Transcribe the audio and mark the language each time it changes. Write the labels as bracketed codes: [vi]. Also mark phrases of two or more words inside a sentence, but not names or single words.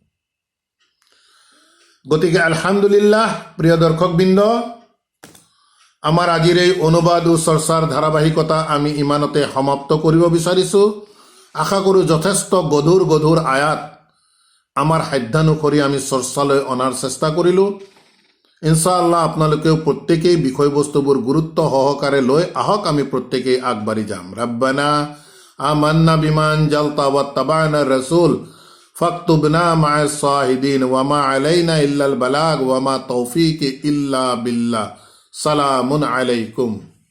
[as] গতিকে আলহামদুলিল্লাহ, প্ৰিয় দৰ্শকবৃন্দ, আমাৰ আজিৰ এই অনুবাদ ও চৰ্চাৰ ধাৰাবাহিকতা আমি ইমানতে সমাপ্ত কৰিব বিচাৰিছোঁ। আশা কৰোঁ যথেষ্ট গধুৰ গধুৰ আয়াত আমাৰ সাধ্যানুসৰি আমি চৰ্চালৈ অনাৰ চেষ্টা কৰিলোঁ। ইনশাআল্লাহ আপোনালোকেও প্ৰত্যেকেই বিষয়বস্তুবোৰ গুৰুত্ব সহকাৰে লৈ আহক, আমি প্ৰত্যেকেই আগবাঢ়ি যাম। [ar] ربنا آمنا بما أنزلت واتبعنا رسول فاكتبنا مع الشاهدين وما علينا إلا البلاغ وما توفيق إلا بالله. سلام عليكم.